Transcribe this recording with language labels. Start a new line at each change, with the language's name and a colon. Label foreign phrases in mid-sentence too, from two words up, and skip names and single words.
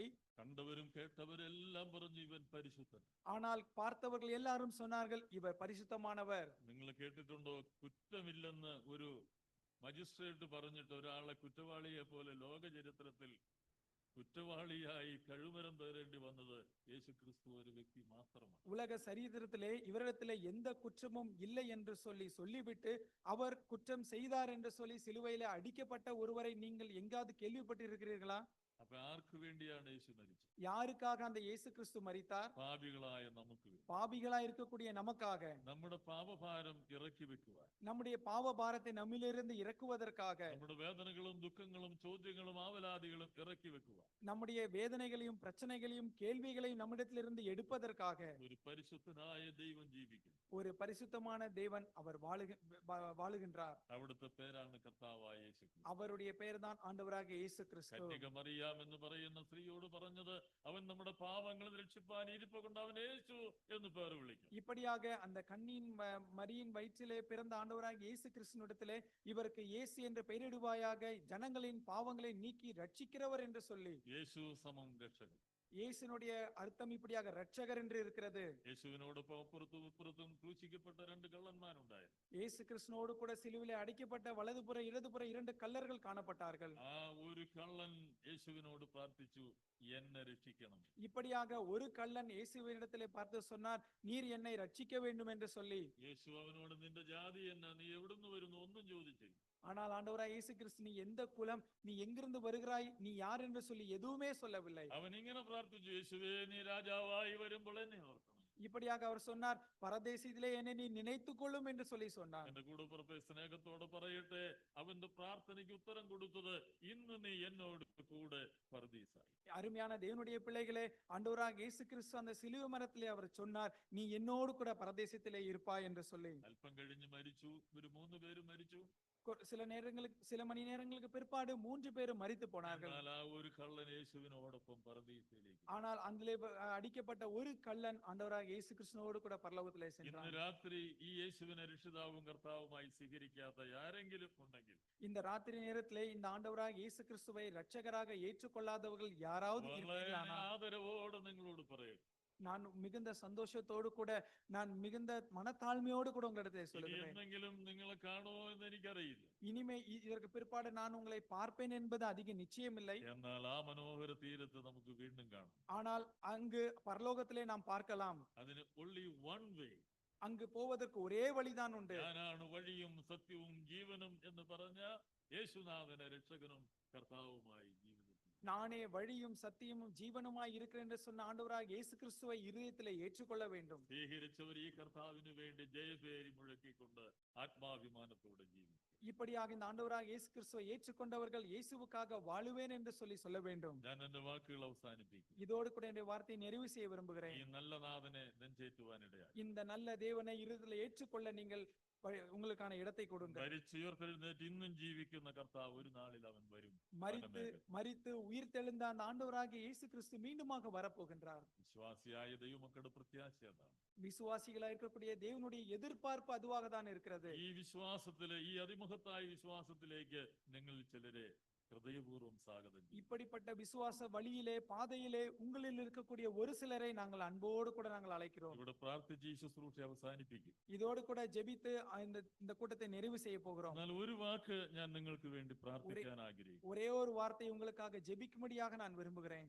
Malayalam: കണ്ടവരും കേട്ടവരെല്ലാം പറഞ്ഞു ഇവൻ പരിശുദ്ധൻ.
Tamil: ஆனால் பார்த்தவர்கள் எல்லாரும் சொன்னார்கள் இவர் பரிசுத்தமானவர்.
Malayalam: നിങ്ങൾ കേട്ടിട്ടുണ്ടോ, കുറ്റമില്ലെന്ന് ഒരു മജിസ്ട്രേറ്റ് പറഞ്ഞിട്ട് ഒരാളെ കുറ്റവാളിയെ പോലെ ലോക ചരിത്രത്തിൽ കുറ്റവാളിയായി കഴുമരം പേരേണ്ടി വന്നത് യേശു ക്രിസ്തു ഒരു വ്യക്തി മാത്രമാണ്.
Tamil: உலக சரித்திரத்திலே இவரிடத்திலே எந்த குற்றமும் இல்லை என்று சொல்லிவிட்டு அவர் குற்றம் செய்தார் என்று சொல்லி சிலுவையிலே அடிக்கப்பட்ட ஒருவரை நீங்கள் எங்காவது கேள்விப்பட்டிருக்கிறீர்களா?
Malayalam: അപ്പൊ ആർക്ക് വേണ്ടിയാണ് യേശു മരിച്ചത്?
Tamil: யாருக்காக அந்த இயேசு கிறிஸ்து மரித்தார்?
Malayalam: പാപികളായ നമുക്ക് വേണ്ടി.
Tamil: பாவிகளாய் இருக்கக்கூடிய நமக்காக.
Malayalam: നമ്മുടെ പാപഭാരം ഇറക്കി വെക്കുവാൻ,
Tamil: நம்முடைய பாவ பாரத்தை நம்மிலிருந்து இறக்குவதற்காக,
Malayalam: നമ്മുടെ വേദനകളും ദുഃഖങ്ങളും ചോദ്യങ്ങളും ആവലാതികളും ഇറക്കി വെക്കുവാൻ
Tamil: நம்முடைய வேதனைகளையும் பிரச்சனைகளையும் கேள்விகளையும் நம்மிடத்திலிருந்து எடுப்பதற்காக
Malayalam: ഒരു പരിശുദ്ധനായ ദൈവം ജീവിക്കുന്നു.
Tamil: ஒரு பரிசுத்தமான தேவன் அவர் வாழுகின்றார்.
Malayalam: അവിടുത്തെ പേരാണ് കർത്താവായ യേശു ക്രിസ്തു.
Tamil: அவருடைய பெயர் தான் ஆண்டவராக இயேசு கிறிஸ்து.
Malayalam: കന്യക മറിയാം എന്ന് പറയുന്ന സ്ത്രീയോട് പറഞ്ഞത്, അവൻ നമ്മുടെ പാപങ്ങൾ രക്ഷിപ്പാൻ ഇരിപ്പ് കൊണ്ട് അവൻ യേശു എന്ന് പേർ വിളിക്കും.
Tamil: இப்படியாக அந்த கன்னியின் மரியின் வயிற்றிலே பிறந்த ஆண்டவராக இயேசு கிறிஸ்துவிடத்திலே இவருக்கு இயேசு என்று பெயரிடுவாயாக, ஜனங்களின் பாவங்களை நீக்கி ரட்சிக்கிறவர் என்று சொல்லி.
Malayalam: യേശു സമം രക്ഷകൻ.
Tamil: இயேசுனுடைய அர்த்தம் இப்படியாக ரட்சகர் என்று இருக்கிறது.
Malayalam: യേശുവിനോടൊപ്പം അപ്പുറത്തും ഇപ്പുറത്തും ക്രൂശിക്കപ്പെട്ട രണ്ട് കള്ളന്മാരുണ്ടായിരുന്നു.
Tamil: இயேசு கிறிஸ்துவோடு கூட சிலுவிலே அடிக்கப்பட்ட வலதுபுற இடதுபுற இரண்டு கள்ளர்கள் காணப்பட்டார்கள்.
Malayalam: ആ ഒരു കള്ളൻ യേശുവിനോട് പ്രാർത്ഥിച്ചു, എന്നെ രക്ഷിക്കണം.
Tamil: இப்படியாக ஒரு கள்ளன் இயேசுவினிடத்திலே பார்த்து சொன்னார், நீர் என்னை ரட்சிக்க வேண்டும் என்று சொல்லி.
Malayalam: യേശു അവനോട്, നിന്റെ ജാതി എന്നാ, നീ എവിടുന്ന് വരുന്നു, ഒന്നും ചോദിച്ചില്ല.
Tamil: ஆனால் ஆண்டவராய் இயேசு கிறிஸ்து, நீ எந்த குலம், நீ எங்கிருந்து வருகிறாய், நீ யார் என்று சொல்லி எதுவுமே சொல்லவில்லை.
Malayalam: അവൻ ഇങ്ങനെ പ്രാർത്ഥിച്ചു, യേശുവേ നീ രാജാവായി വരുമ്പോൾ എന്നെ ഓർക്കണം.
Tamil: இப்படியாக அவர் சொன்னார், பரதேசியிலே என்னை நீ நினைத்துக் கொள்ளும் என்று சொல்லி சொன்னார்.
Malayalam: എന്റെ കൂടെപ്പുറപ്പെ സ്നേഹത്തോടെ പറയട്ടെ, അവന്റെ പ്രാർത്ഥനയ്ക്ക് ഉത്തരം കൊടുത്തത്, ഇന്ന് നീ എന്നോട് കൂടെ പർദീസായി.
Tamil: அருமையான தேவனுடைய பிள்ளைகளே, ஆண்டவராக இயேசு கிறிஸ்து அந்த சிலுவை மரத்திலே அவர் சொன்னார், நீ என்னோடு கூட பரதேசத்திலே இருப்பாய் என்று சொல்லி.
Malayalam: അല്പം കഴിഞ്ഞ് മരിച്ചു. ഒരു 3 പേര് മരിച്ചു.
Tamil: சில மணி நேரங்களுக்கு பிற்பாடு 3 பேரும் மரித்து போனார்கள்.
Malayalam: എന്നാൽ ആ ഒരു കള്ളൻ യേശുവിനോടൊപ്പം പർദീസയിലേക്ക്.
Tamil: ஆனால் அதிலே அடிக்கப்பட்ட ஒரு கள்ளன் ஆண்டவராக இயேசு கிறிஸ்துவோடு கூட பரலோகத்திலே
Malayalam: ഇന്ന്
Tamil: சென்றான்.
Malayalam: രാത്രി ഈ യേശുവിനെ രക്ഷിതാവും കർത്താവുമായി സ്വീകരിക്കാത്ത ആരെങ്കിലും ഉണ്ടെങ്കിൽ,
Tamil: இந்த ராத்திரி நேரத்திலே இந்த ஆண்டவராக இயேசு கிறிஸ்துவை இரட்சகராக ஏற்றுக்கொள்ளாதவர்கள் யாராவது
Malayalam: വളരെ
Tamil: இருப்பீர்களானால்,
Malayalam: ആദരവോടെ നിങ്ങളോട് പറയും,
Tamil: நான் மிகுந்த சந்தோஷத்தோடு கூட, நான் மிகுந்த மனத்தாழ்மையோடு கூட உங்களிடத்தை
Malayalam: ഇനി
Tamil: சொல்லுகிறேன்.
Malayalam: എന്തെങ്കിലും നിങ്ങളെ കാണുമോ എന്ന് എനിക്കറിയില്ല.
Tamil: இனிமே இதற்கு பிற்பாடு நான் உங்களை பார்ப்பேன் என்பது அதிக நிச்சயமில்லை.
Malayalam: എന്നാൽ ആ മനോഹര തീരത്ത് നമുക്ക് വീണ്ടും കാണാം.
Tamil: ஆனால் அங்கு பரலோகத்திலே நாம் பார்க்கலாம்.
Malayalam: അതിന്
English: only one way.
Tamil: அங்கு போவதற்கு ஒரே வழிதான் உண்டு.
Malayalam: ഞാനാണ് വഴിയും സത്യവും ജീവനും എന്ന് പറഞ്ഞ യേശുനാഥനെ രക്ഷകനും കർത്താവുമായി ജീവിതത്തിൽ.
Tamil: நானே வழியும் சத்தியமும் ஜீவனுமாய் இருக்கிறேன் என்று சொன்ன ஆண்டவராக இயேசு கிறிஸ்துவை இருதயத்திலே ஏற்றுக்கொள்ள வேண்டும்.
Malayalam: സ്വീകരിച്ചവർ ഈ കർത്താവിന് വേണ്ടി ജയപേരി മുഴക്കിക്കൊണ്ട് ആത്മാഭിമാനത്തോടെ ജീവിക്കും.
Tamil: இப்படியாக இந்த ஆண்டவராக இயேசு கிறிஸ்துவை ஏற்றுக்கொண்டவர்கள் இயேசுவுக்காக வாழுவேன் என்று சொல்லி சொல்ல வேண்டும்.
Malayalam: ഞാൻ എന്റെ വാക്കുകൾ അവസാനിപ്പിക്കും.
Tamil: இதோடு கூட என்னுடைய வார்த்தையை நிறைவு செய்ய விரும்புகிறேன்.
Malayalam: ഈ നല്ല നാഥനെ നെഞ്ചേറ്റുവാനിടയായി.
Tamil: இந்த நல்ல தேவனை இருதயத்தில் ஏற்றுக்கொள்ள நீங்கள் உங்களுக்கான இடத்தை கொடுங்கள்.
Malayalam: മരിച്ചുയർത്തെഴുന്നേറ്റ് ഇന്നും ജീവിക്കുന്ന കർത്താവ് ഒരു നാളിൽ അവൻ വരും.
Tamil: மரித்து உயிர்த்தெழுந்த அந்த ஆண்டவராகிய இயேசு கிறிஸ்து மீண்டுமாக வரப்போகின்றார்.
Malayalam: വിശ്വാസിയായ ദൈവമക്കളുടെ പ്രത്യാശ അതാണ്.
Tamil: விசுவாசிகளா இருக்கக்கூடிய தேவனுடைய எதிர்பார்ப்பு அதுவாக தான் இருக்கிறது.
Malayalam: ഈ വിശ്വാസത്തില്, ഈ അതിമഹത്തായ വിശ്വാസത്തിലേക്ക് നിങ്ങൾ ചിലരെ ഹൃദയപൂർവ്വം സ്വാഗതം ചെയ്യും.
Tamil: இப்படிப்பட்ட விசுவாச வழியிலே பாதையிலே உங்களில் இருக்கக்கூடிய ஒரு சிலரை நாங்கள் அன்போடு கூட நாங்கள் அழைக்கிறோம்.
Malayalam: ഇവിടെ പ്രാർത്ഥിച്ച് ഈ ശുശ്രൂഷ അവസാനിപ്പിക്കും.
Tamil: இதோடு கூட ஜெபித்து இந்த கூட்டத்தை நிறைவு செய்ய போகிறோம்.
Malayalam: എന്നാൽ ഒരു വാക്ക് ഞാൻ നിങ്ങൾക്ക് വേണ്ടി പ്രാർത്ഥിക്കാൻ ആഗ്രഹിക്കുന്നു.
Tamil: ஒரே ஒரு வார்த்தை உங்களுக்காக ஜெபிக்கும்படியாக நான் விரும்புகிறேன்.